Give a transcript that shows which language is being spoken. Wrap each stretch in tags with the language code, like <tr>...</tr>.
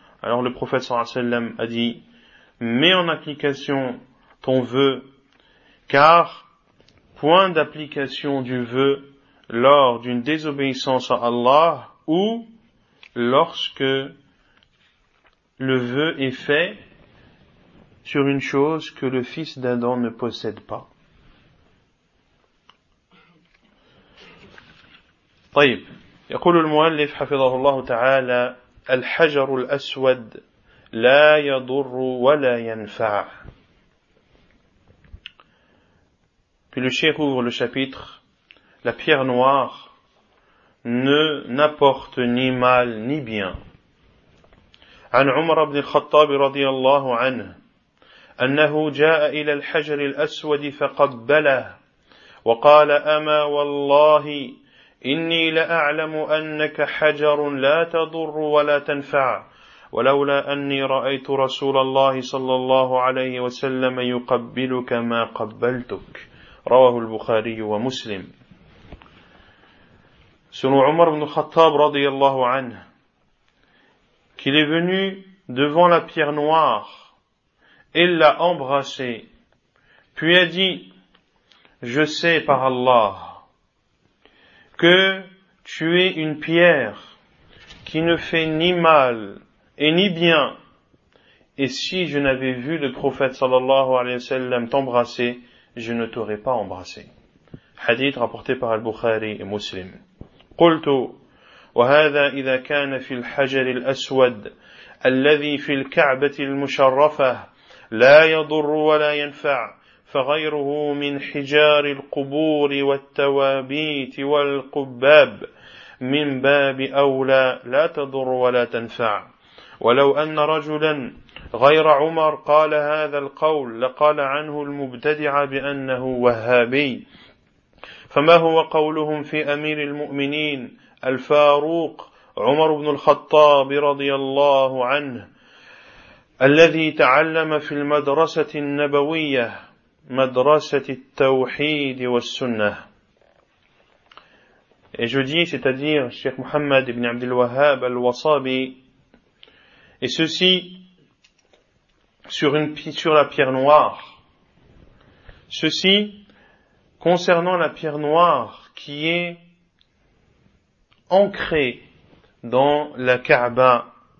<fr>Alors le prophète sallallahu alayhi wa sallam a dit: mets en application ton vœu, car point d'application du vœu lors d'une désobéissance à Allah ou lorsque le vœu est fait sur une chose que le fils d'Adam ne possède pas.</fr> <ar>طيب يقول المؤلف حفظه الله تعالى: الحجر الأسود لا يضر ولا ينفع.</ar> <fr>Puis le cheikh ouvre le chapitre: la pierre noire n'apporte ni mal ni bien.</fr> <ar>عن عمر بن الخطاب رضي الله عنه أنه جاء إلى الحجر الأسود فقبله وقال: أما والله إني لأعلم أنك حجر لا تضر ولا تنفع، ولولا أني رأيت رسول الله صلى الله عليه وسلم يقبلك ما قبلتك. رواه البخاري ومسلم. سنو عمر بن الخطاب رضي الله عنه</ar> <fr>qu'il est venu devant la pierre noire et l'a embrassé, puis a dit: je sais par Allah que tu es une pierre qui ne fait ni mal et ni bien. Et si je n'avais vu le prophète sallallahu alayhi wa sallam t'embrasser, je ne t'aurais pas embrassé. Hadith rapporté par Al-Bukhari et Muslim.</fr> <ar>Qultu, wa hadha idha kana fil hajar al-aswad alladhi fil ka'bati al-musharrafah la yadur wa la yanfa' فغيره من حجار القبور والتوابيت والقباب من باب أولى لا تضر ولا تنفع ولو أن رجلا غير عمر قال هذا القول لقال عنه المبتدع بأنه وهابي فما هو قولهم في أمير المؤمنين الفاروق عمر بن الخطاب رضي الله عنه الذي تعلم في المدرسة النبوية Madrasat al-Tawhid wa al-Sunnah.</ar> <fr>Et je dis, c'est-à-dire, Cheikh Mohammed ibn Abdel Wahhab al-Wasabi, et ceci sur la pierre noire. Ceci concernant la pierre noire qui est ancrée dans la Kaaba.</fr>